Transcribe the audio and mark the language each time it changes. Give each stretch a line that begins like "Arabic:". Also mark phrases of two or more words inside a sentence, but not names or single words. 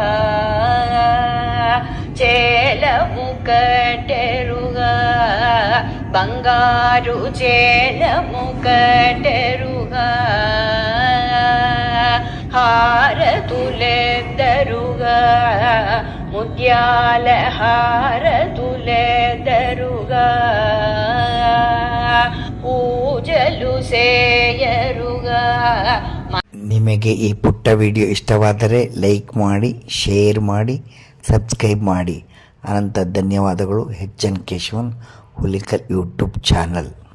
Telugu: చేలము కట్టెరుగా బంగారు చేలము కట్టెరుగా హారతులెద్దరుగా ముత్యాల హారతులెద్దరుగా పూజలు సేయరుగ.
Kannada: ನಿಮಗೆ ಈ ಪುಟ್ಟ ವಿಡಿಯೋ ಇಷ್ಟವಾದರೆ ಲೈಕ್ ಮಾಡಿ, ಶೇರ್ ಮಾಡಿ, ಸಬ್ಸ್ಕ್ರೈಬ್ ಮಾಡಿ. ಅನಂತ ಧನ್ಯವಾದಗಳು. ಎಚ್ ಎನ್ ಕೇಶವನ್ ಹುಲಿಕಲ್ ಯೂಟ್ಯೂಬ್ ಚಾನಲ್.